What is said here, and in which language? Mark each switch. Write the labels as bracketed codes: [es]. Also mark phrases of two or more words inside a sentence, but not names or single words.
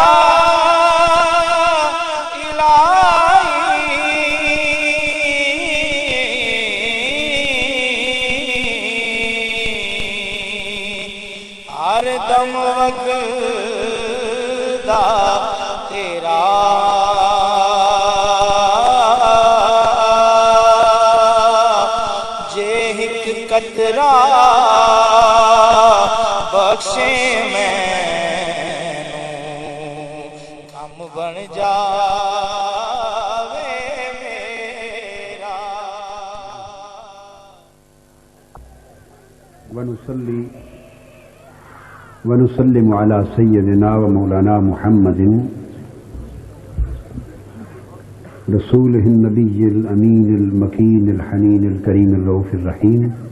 [pa] ہر دم وگدا تیرا جے ہک قطرہ بخشے مینوں کم بن جاوے میرا [ar] ونصلي ونسلم على سيدنا ومولانا محمد رسوله النبي الأمين المكين الحنين الكريم الرؤوف الرحيم